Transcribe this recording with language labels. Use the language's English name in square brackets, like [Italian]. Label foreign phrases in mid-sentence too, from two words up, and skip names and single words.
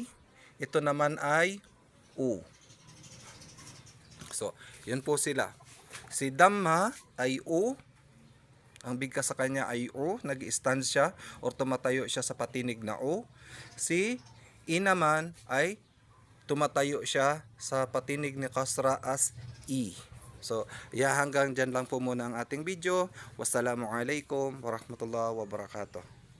[Filipino] Ito naman ay u. So, yun po sila. Si Dhamma ay u. Ang bigkas sa kanya ay u. Nag-stand siya or tumatayo siya sa patinig na u. Si i naman ay tumatayo siya sa patinig ni kasra as i. So, hanggang dyan lang po muna ang ating video. [Arabic] والسلام عليكم ورحمة الله وبركاته.